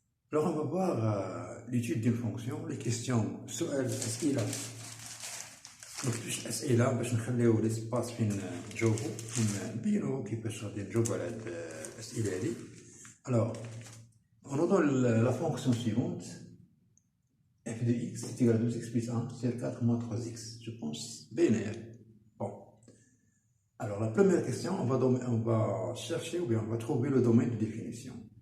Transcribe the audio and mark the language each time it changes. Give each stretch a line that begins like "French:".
French: Alors, on va voir l'étude d'une fonction, les questions, سؤال أسئلة.
Arabic: مكتوبش أسئلة باش نخليو ليسباس فين نجاوبو، فين نبينو كيفاش غادي نجاوبو على هاد الأسئلة هادي.
French: Alors, on donne la fonction suivante, f de x est égal à 2x plus 1 sur 4 moins 3x. Je pense binaire. Bon. Alors, la première question, on va chercher ou bien on va trouver le domaine de définition.